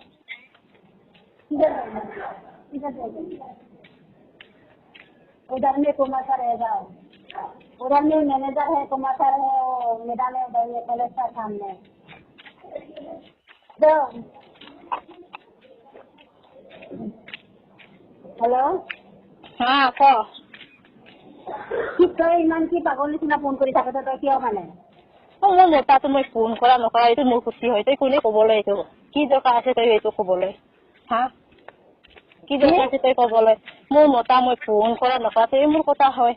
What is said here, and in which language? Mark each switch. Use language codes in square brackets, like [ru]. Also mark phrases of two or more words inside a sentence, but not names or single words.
[hi] उधर में कुमार सर रहेगा उधर में मैनेजर है कुमार सर है मैडम है उधर में कलेक्टर सामने हेलो हां को [as] কি কই ইমান কি পাগল নিচিনা ফোন কৰি থাকে তই কিয় মানে মই নেতা তো মই ফোন কৰা নকৰা এইটো মোৰ খুচি হয় তই কোনে ক'বলৈ এইটো কি দৰকাৰ আছে তই এইটো ক'বলৈ হা কি দৰকাৰ আছে তই ক'বলৈ মোৰ মতা মই ফোন কৰা নকৰা তই মোৰ কথা হয়